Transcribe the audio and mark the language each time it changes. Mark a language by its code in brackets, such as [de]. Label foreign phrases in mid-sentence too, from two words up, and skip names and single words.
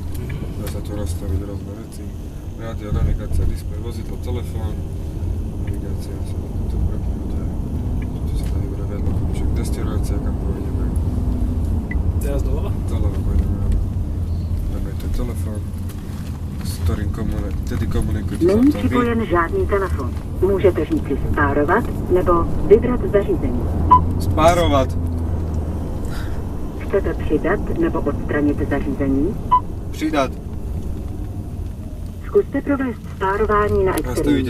[sk] Dá sa tu nastaviť rôzne veci. Rádio, navigácia, displej, vozidlo, telefón. Navigácia sa tu prepnúť. Tu sa dá vybrať vedľa kľúček. Destinácia, kam pôjdeme. Teraz doľava? Doľava pôjdeme. Dáme tu telefón, s ktorým komunikujete s [cs] Není [sk] autom. [cs] připojen žádný telefon. Můžete říci spárovat nebo vybrat zařízení. Spárovat! Chcete přidat nebo odstranit zařízení? Přidat! Zkuste provést spárování na externím [sk] Nastavíte si